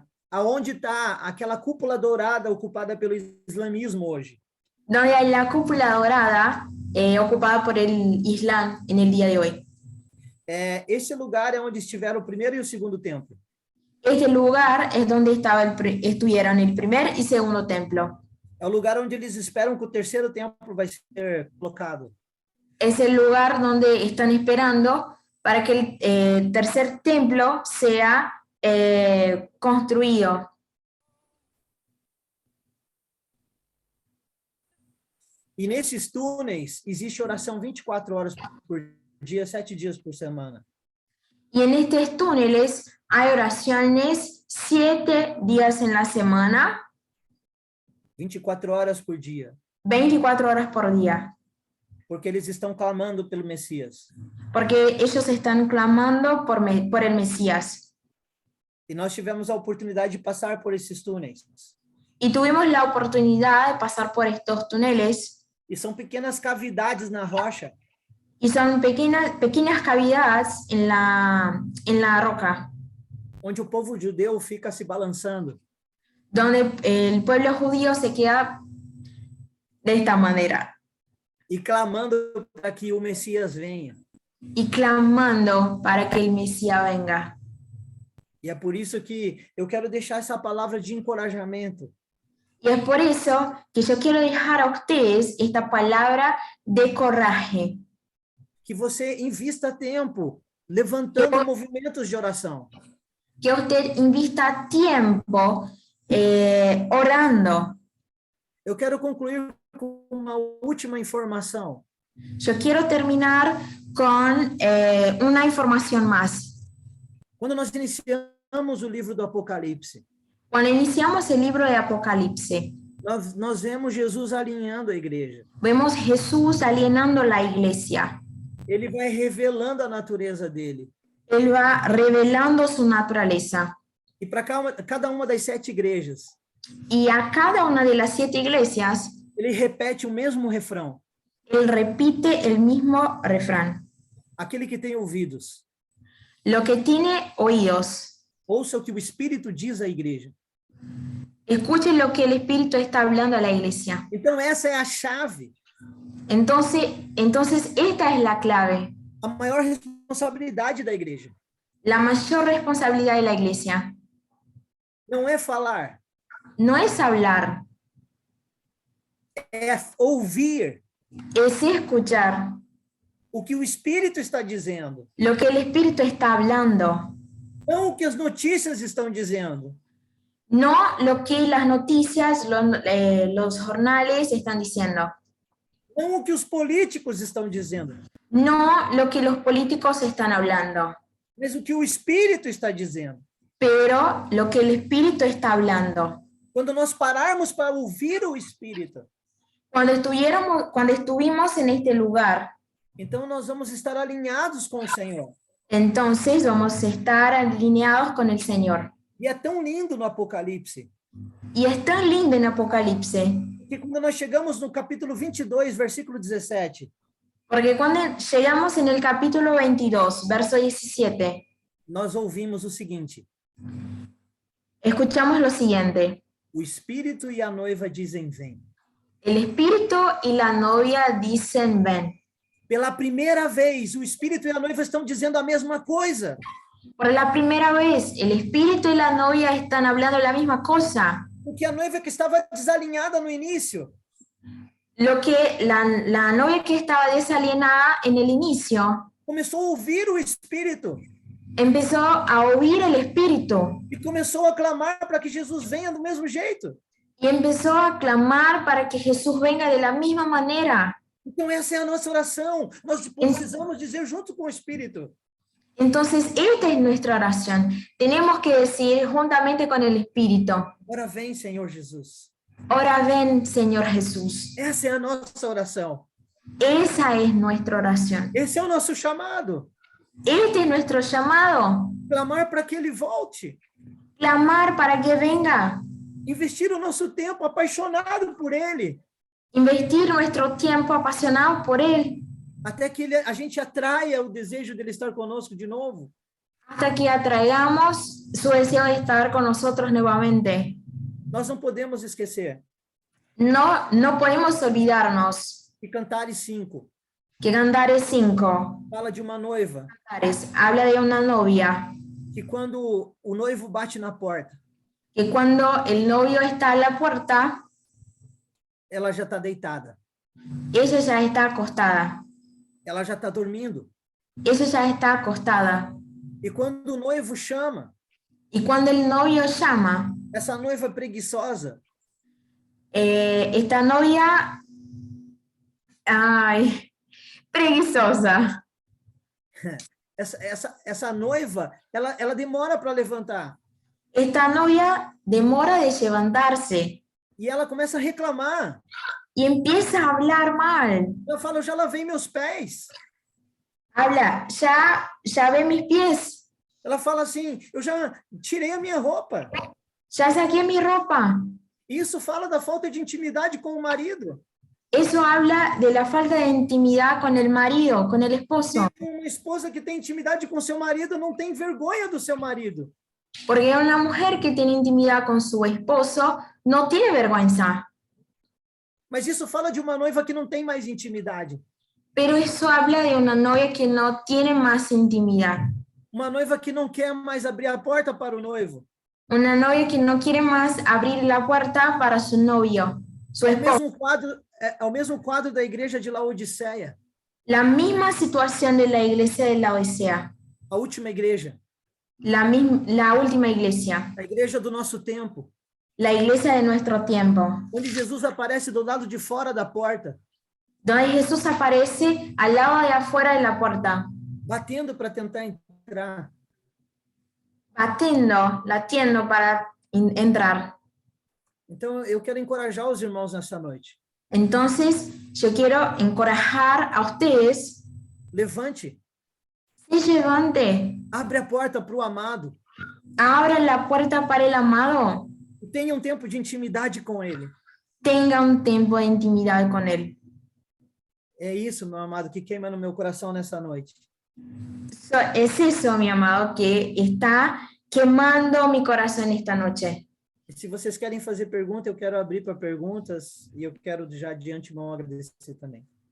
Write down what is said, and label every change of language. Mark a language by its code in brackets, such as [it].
[pt] Aonde está aquela cúpula dourada ocupada pelo islamismo hoje. [es] Donde hay la cúpula dorada ocupada por el Islam en el día de hoy. [pt] Esse lugar é onde estiveram o primeiro e o segundo templo. [es] Este lugar es donde estuvieron el primer y segundo templo. [pt] É o lugar onde eles esperam que o terceiro templo vai ser colocado. [es] Es el lugar donde están esperando para que el tercer templo sea construido. [pt] E nesses túneis existe oração 24 horas por dia, 7 dias por semana. [es] Y en estos túneles hay oraciones 7 días en la semana, [pt] 24 horas por dia. [es] 24 horas por día, [pt] Porque eles estão clamando pelo Messias. [es] porque ellos están clamando por el Mesías. [pt] E nós tivemos a oportunidade de passar por esses túneis. [es] Y tuvimos la oportunidad de pasar por estos túneles, [pt] E são pequenas cavidades na rocha, [es] y son pequeñas cavidades en la roca, [pt] onde o povo judeu fica se balançando. [es] donde el pueblo judío se queda de esta manera, [pt] E clamando para que o Messias venha. [es] y clamando para que el Mesías venga. [pt] E é por isso que eu quero deixar essa palavra de encorajamento. [es] Y es por eso que yo quiero dejar a ustedes esta palabra de coraje, [pt] Que você invista tempo levantando movimentos de oração. [es] que usted invista tiempo orando. [pt] Eu quero concluir com uma última informação. [es] Yo quiero terminar con una información más. [pt] Quando nós iniciamos o livro do Apocalipse, [es] Cuando iniciamos el libro de Apocalipse, [pt] nós vemos Jesus alinhando a igreja. [es] vemos Jesús alienando la iglesia. [pt] Ele vai revelando a natureza dele. [es] Él va revelando su naturaleza. [pt] E para cada uma das 7 igrejas, [es] Y a cada una de las 7 iglesias, [pt] ele repete o mesmo refrão. [es] él repite el mismo refrán. [pt] Aquele que tem ouvidos, [es] Lo que tiene oídos, [pt] ouça o que o Espírito diz à igreja. [es] escuche lo que el Espíritu está hablando a la iglesia. [pt] Então, essa é a chave. [es] Entonces esta es la clave, [pt] A maior responsabilidade da igreja [es] la mayor responsabilidad de la iglesia. [pt] não é falar, [es] No es hablar, [pt] é ouvir [es] es escuchar [pt] o que o Espírito está dizendo, [es] lo que el Espíritu está hablando, [pt] não o que as notícias estão dizendo, [es] no lo que las noticias, los jornales están diciendo, [pt] não o que os políticos estão dizendo, [es] no lo que los políticos están hablando, [pt] mas o que o Espírito está dizendo. [es] pero lo que el Espíritu está hablando. [pt] Quando nós pararmos para ouvir o Espírito, [es] Cuando estuvimos en este lugar, [pt] então nós vamos estar alinhados com o Senhor. [es] entonces vamos a estar alineados con el Señor. [pt] E é tão lindo no Apocalipse, [es] Y es tan lindo en Apocalipse, [pt] que quando nós chegamos no capítulo 22, versículo 17, [es] porque cuando llegamos en el capítulo 22, verso 17, [pt] nós ouvimos o seguinte: [es] escuchamos lo siguiente. [pt] o Espírito e a noiva dizem vem. [es] El Espíritu y la novia dicen ven. [pt] Pela primeira vez, o Espírito e a noiva estão dizendo a mesma coisa. [es] Por la primera vez, el Espíritu y la novia están hablando la misma cosa. [pt] Porque a noiva que estava desalinhada no início, [es] Lo que la novia que estaba desalienada en el inicio, [pt] começou a ouvir o Espírito [es] empezó a oír el Espíritu [pt] e começou a clamar para que Jesus venha do mesmo jeito. [es] y empezó a clamar para que Jesús venga de la misma manera. [pt] Então essa é a nossa oração. Nós precisamos dizer junto com o Espírito: [es] Entonces, esta es nuestra oración. Tenemos que decir juntamente con el Espíritu, [pt] ora vem, Senhor Jesus. [es] ahora ven, Señor Jesús. [pt] Essa é a nossa oração. [es] Esa es nuestra oración. [pt] Esse é o nosso chamado. [es] Este es nuestro llamado. [pt] Clamar para que Ele volte. [es] Clamar para que venga. [pt] Investir o nosso tempo apaixonado por Ele. [es] Investir nuestro tiempo apasionado por Él. [pt] Até que a gente atraia o desejo dele estar conosco de novo. [es] Hasta que atraigamos su deseo de estar con nosotros nuevamente. [pt] Nós não podemos esquecer [es] No podemos olvidarnos [pt] que Cantares 5 [es] que Cantares 5 [pt] fala de uma noiva [es] habla de una novia [pt] que quando o noivo bate na porta, [es] que cuando el novio está a la puerta, [pt] ela já está deitada. [es] ella ya está acostada. [pt] Ela já está dormindo. [es] Ella ya está acostada. [pt] E quando o noivo chama, [es] Y cuando el novio llama, [pt] essa noiva preguiçosa, [es] esta novia Ay, [pt] preguiçosa. Essa noiva, ela demora para levantar. [es] Esta novia demora de levantarse [pt] E ela começa a reclamar. [es] y empieza a hablar mal. [pt] Ela fala, eu já lavei meus pés. [es] Habla, ya ve mis pies, [pt] Ela fala assim, eu já tirei a minha roupa. [es] ya saqué mi ropa. [pt] Isso fala da falta de intimidade com o marido. [es] Eso habla de la falta de intimidad con el marido, con el esposo. [pt] E uma esposa que tem intimidade com seu marido não tem vergonha do seu marido. [es] Porque una mujer que tiene intimidad con su esposo no tiene vergüenza. [pt] Mas isso fala de uma noiva que não tem mais intimidade. [es] Pero eso habla de una novia que no tiene más intimidad. [pt] Uma noiva que não quer mais abrir a porta para o noivo. [es] Una novia que no quiere más abrir la puerta para su novio, su esposo. [pt] É o mesmo quadro da igreja de Laodiceia, [es] La misma situación de la iglesia de Laodicea, [pt] a última igreja, [es] la última iglesia, [pt] a igreja do nosso tempo, [es] la iglesia de nuestro tiempo, [pt] onde Jesus aparece do lado de fora da porta, [es] donde Jesús aparece al lado de afuera de la puerta, [pt] batendo para tentar entrar. [es] latiendo para entrar. [pt] Então, eu quero encorajar os irmãos nessa noite. [es] Entonces, yo quiero encorajar a ustedes, [pt] Levante, [es] se levante, [pt] abre a porta para o amado, [es] abra la puerta para el amado, [pt] e tenha um tempo de intimidade com ele. [es] tenga un tiempo de intimidad con él. [pt] É isso, meu amado, que queima no meu coração nessa noite. [es] Es eso, mi amado, que está quemando mi corazón esta noche. [pt] E se vocês querem fazer pergunta, eu quero abrir para perguntas e eu quero já de antemão agradecer também.